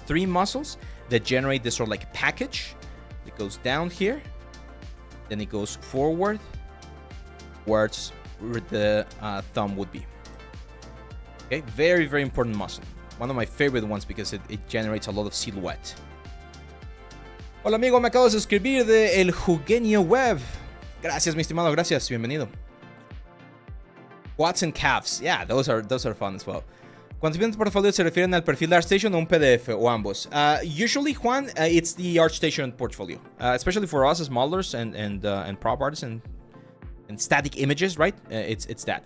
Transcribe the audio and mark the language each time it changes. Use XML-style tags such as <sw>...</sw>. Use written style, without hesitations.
<en>It's three muscles that generate this sort of like package. It goes down here, then it goes forward, towards where the thumb would be. Okay, very, very important muscle. One of my favorite ones because it generates a lot of silhouette.</en> <es>Hola amigo, me acabo de suscribir de El Jugueño Web. Gracias, mi estimado, gracias, bienvenido.</es> <en>Quads and calves, yeah, those are fun as well.</en> <es>Cuando vienen portfolio se refieren al perfil de ArtStation o un PDF o ambos.</es> <en>Usually, Juan, it's the ArtStation portfolio, especially for us as modelers and prop artists and static images, right? It's that.</en>